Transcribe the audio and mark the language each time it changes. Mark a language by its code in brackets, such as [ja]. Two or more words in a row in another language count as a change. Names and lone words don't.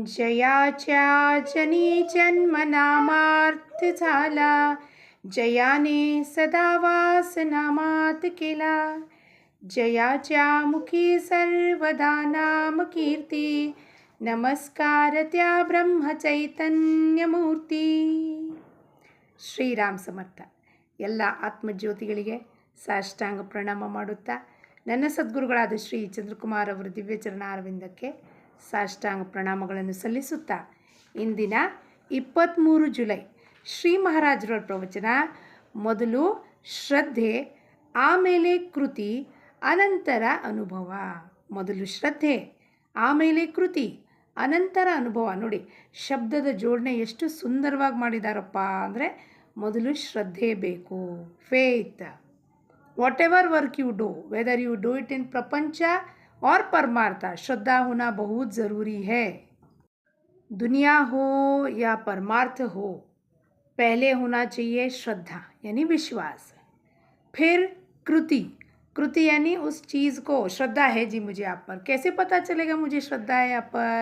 [mr] जयाच्या जनी जन्मनामार्थ झाला, जयाने सदा वास नामात केला. जयाच्या मुखी सर्वदा नाम कीर्ती, नमस्कार त्या ಬ್ರಹ್ಮಚೈತನ್ಯಮೂರ್ತಿ. [kn] ಶ್ರೀರಾಮ್ ಸಮರ್ಥ. ಎಲ್ಲ ಆತ್ಮಜ್ಯೋತಿಗಳಿಗೆ ಸಾಷ್ಟಾಂಗ ಪ್ರಣಾಮ ಮಾಡುತ್ತಾ ನನ್ನ ಸದ್ಗುರುಗಳಾದ ಶ್ರೀ ಚಂದ್ರಕುಮಾರ್ ಅವರ ದಿವ್ಯಚರಣ ಅರವಿಂದಕ್ಕೆ ಸಾಷ್ಟಾಂಗ ಪ್ರಣಾಮಗಳನ್ನು ಸಲ್ಲಿಸುತ್ತಾ ಇಂದಿನ 23 ಜುಲೈ ಶ್ರೀ ಮಹಾರಾಜರ ಪ್ರವಚನ. ಮೊದಲು ಶ್ರದ್ಧೆ, ಆಮೇಲೆ ಕೃತಿ, ಅನಂತರ ಅನುಭವ. ಮೊದಲು ಶ್ರದ್ಧೆ, ಆಮೇಲೆ ಕೃತಿ, ಅನಂತರ ಅನುಭವ. ನೋಡಿ, ಶಬ್ದದ ಜೋಡಣೆ ಎಷ್ಟು ಸುಂದರವಾಗಿ ಮಾಡಿದಾರಪ್ಪ ಅಂದರೆ, ಮೊದಲು ಶ್ರದ್ಧೆ ಬೇಕು, ಫೇತ್. [en] What ever work you do, whether you do it in [hi] प्रपंच और परमार्थ, श्रद्धा होना बहुत ज़रूरी है. दुनिया हो या परमार्थ हो, पहले होना चाहिए श्रद्धा यानी विश्वास, फिर कृति. कृति यानी उस चीज़ को, श्रद्धा है जी मुझे आप पर, कैसे पता चलेगा मुझे श्रद्धा है आप पर?